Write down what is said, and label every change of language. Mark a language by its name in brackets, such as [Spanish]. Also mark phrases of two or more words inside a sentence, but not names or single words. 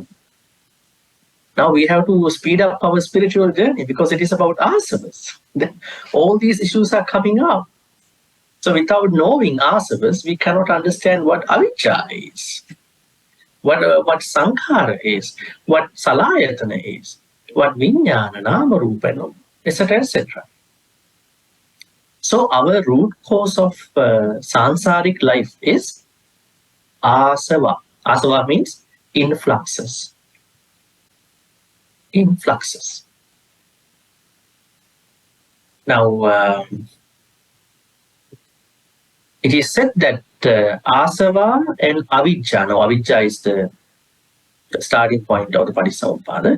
[English] Now we have to speed up our spiritual journey because it is about asavas. All these issues are coming up. So without knowing asavas, we cannot understand what avijja is, what sankhara is, what salayatana is, what [Pali] vijnana, nama, rupa, [English] etc., etc. So our root cause of sansaric life is asava. Asava means influxes. Influxes. Now, it is said that asava and avijja, now avijja is the starting point of the Patisamuppada.